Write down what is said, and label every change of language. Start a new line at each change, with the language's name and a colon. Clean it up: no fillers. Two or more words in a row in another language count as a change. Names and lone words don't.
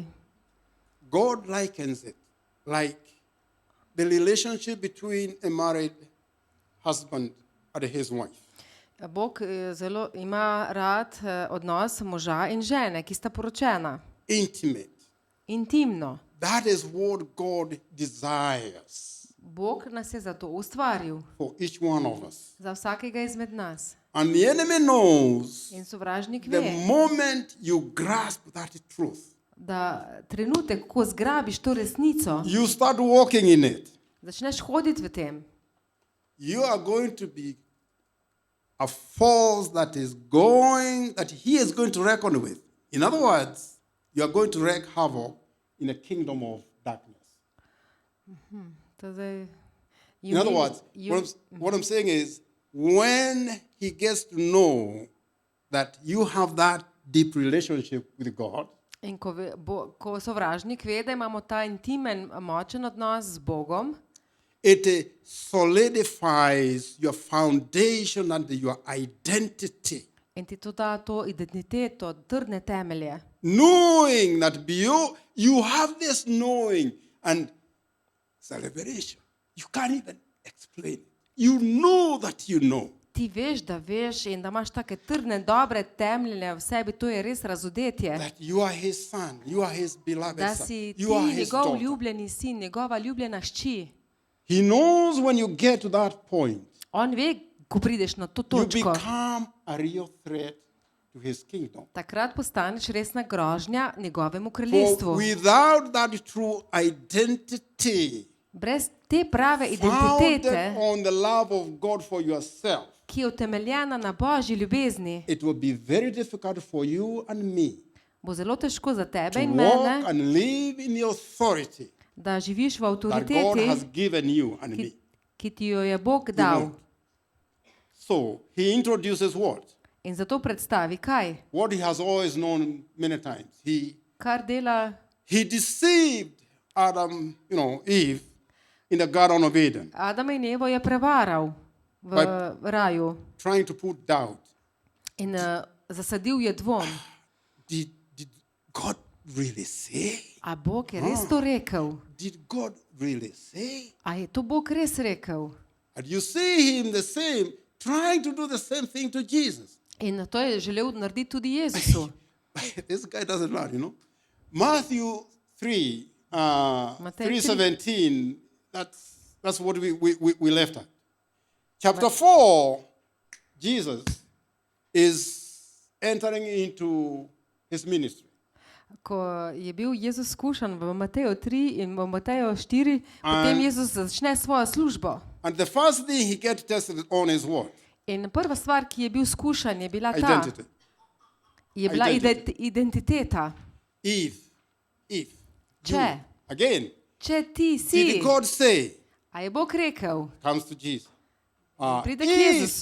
English: God likens it like the relationship between a married husband and his wife.
Slovenian: Bog zelo ima rad odnos moža in žene, ki sta poročena.
English: Intimate.
Slovenian: Intimno.
English: That is what God desires
Slovenian: Bog nas je zato ustvaril,
English: for each one of us.
Slovenian: za vsakega izmed nas.
English: And the enemy knows
Slovenian: In sovražnik
English: the
Slovenian: ve,
English: moment you grasp that truth,
Slovenian: da trenutek, ko zgrabiš to resnico,
English: you start walking in it,
Slovenian: začneš hoditi v tem,
English: you are going to be a force that he is going to reckon with. In other words, you are going to wreak havoc in a kingdom of darkness.
Slovenian: to zdaj,
English: In other words, what I'm saying is, when he gets to know that you have that deep relationship with God,
Slovenian: in ko sovražnik ve, da imamo ta intimen, močen odnos z Bogom,
English: it solidifies your foundation and your identity.
Slovenian: In ti to da to identiteto, trdne temelje.
English: Knowing that you have this knowing and celebration. You can't even explain it. You know that you know.
Slovenian: Ti veš in da imaš take trdne, dobre temelje v sebi, to je res razodetje.
English: That you are his son, you are his beloved
Slovenian: Da
English: son,
Slovenian: si ti
English: you are his
Slovenian: njegov
English: daughter.
Slovenian: ljubljeni sin, njegova ljubljena hči.
English: He knows when you get to that point,
Slovenian: On ve, ko prideš na to
English: you
Slovenian: točko,
English: become a real threat to his kingdom.
Slovenian: takrat postaneš resna grožnja njegovemu
English: For
Slovenian: kraljestvu.
English: without that true identity,
Slovenian: Brez te prave
English: founded
Slovenian: identitete,
English: on the love of God for yourself,
Slovenian: ki je utemeljena na božji ljubezni,
English: it will be very difficult for you and me
Slovenian: bo zelo težko za tebe
English: to
Slovenian: in
English: walk
Slovenian: mene,
English: and live in the authority
Slovenian: da živiš v
English: that God
Slovenian: avtoriteti,
English: has given you and me.
Slovenian: ki ti jo je Bog
English: You
Slovenian: dal.
English: won't. So he introduces what?
Slovenian: In zato predstavi, kaj?
English: What he has always known many times.
Slovenian: Kar dela
English: He deceived Adam, Eve in the Garden of Eden,
Slovenian: Adama in Evo je prevaral v raju
English: trying to put doubt.
Slovenian: in zasadil je dvom.
English: Did God really say?
Slovenian: A Bog je res to rekel?
English: Did God really say?
Slovenian: A je to Bog res rekel?
English: And you see him the same, trying to do the same thing to Jesus.
Slovenian: In to je želel narediti tudi Jezusu.
English: This guy doesn't learn. Matthew 3, Matthew 3:17, that's what we left at. Chapter 4, Jesus is entering into his ministry.
Slovenian: Ko je bil Jezus skušan v Mateju 3 in v Mateju 4, potem Jezus začne svojo službo.
English: And the first thing he gets tested on is what?
Slovenian: In prva stvar, ki je bil skušan, je bila ta,
English: Identity.
Slovenian: je bila
English: Identity.
Slovenian: identiteta.
English: Eve.
Slovenian: Če,
English: You. Again,
Slovenian: če ti si,
English: did God say?
Slovenian: a je Bog rekel,
English: Comes to Jesus.
Slovenian: Pride k
English: If
Slovenian: Jezusu.